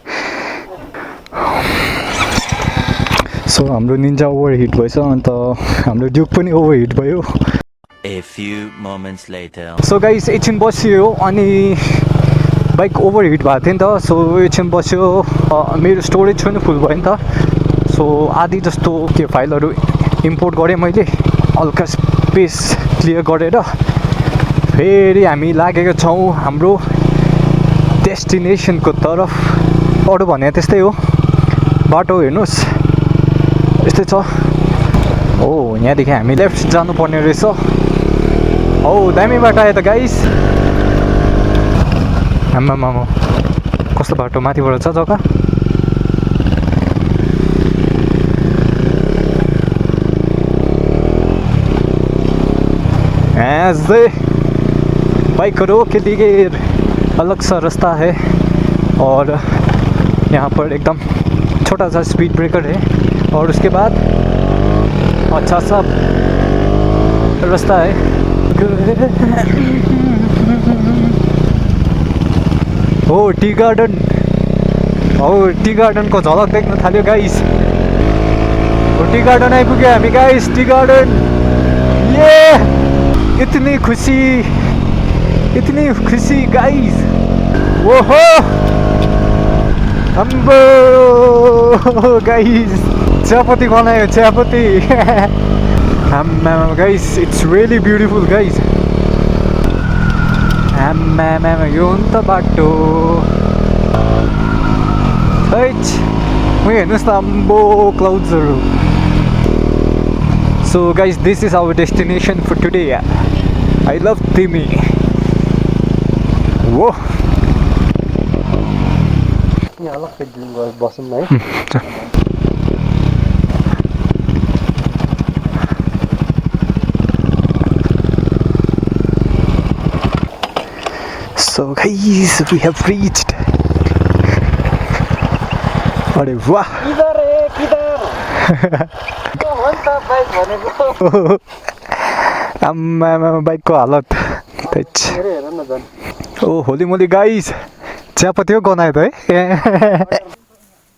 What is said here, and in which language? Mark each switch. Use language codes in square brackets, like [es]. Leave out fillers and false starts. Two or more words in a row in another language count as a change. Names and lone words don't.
[ne] सो हाम्रो निन्जा [en] over heat [ne] भएछ अन्त हाम्रो ड्युक पनि [en] over heat [ne] भयो। [en] A few moments later. [ne] सो गाइस एकछिन बस्यो अनि बाइक [en] over heat [ne] भएको थियो नि त। सो एकछिन बस्यो मेरो स्टोरेज पनि फुल भयो नि त। सो आधी जस्तो के फाइलहरू इम्पोर्ट गरेँ मैले हल्का [en] space clear [ne] गरेर। फेरि हामी लागेको छौँ हाम्रो डेस्टिनेसनको तरफ। अरू भने त्यस्तै हो बाटो हेर्नुहोस् यस्तै छ। हो यहाँदेखि हामी लेफ्ट जानुपर्ने रहेछ। हो दामी बाटो आयो त गाइस। आम्मामा कस्तो बाटो माथिबाट छ जग्गा। [hi] ऐसे बाइकरों के लिए अलग सा रास्ता है और यहाँ पर एकदम छोटा सा स्पीड ब्रेकर है और उसके बाद अच्छा सा रास्ता है। [ne] हो टी गार्डन। हो टी गार्डन को झलक देख्न थाल्यो गाइस। हो टी गार्डन आइपुग्यो हामी गाइस। [hi] टी गार्डन ये इतनी खुशी गाइस। [ne] ओहो अम्बो गाइस चियापत्ती बनायो चियापत्ती। [en] आम्मामा guys it's really beautiful guys. [ne] आम्मामा यो हो नि त बाटो। हैट उयो हेर्नुहोस् त अम्बो क्लाउड्सहरू। [en] so guys this is our destination for today. I love [ne] तिमी। वो यहाँ अलग्गै ड्रिल गरेर बसौँ है। [en] So guys we have reached। [ne] अरे वाह आम्मामा बाइकको हालत। ओ [en] holy moly guys [ne] चियापत्ती हो गनायो त है।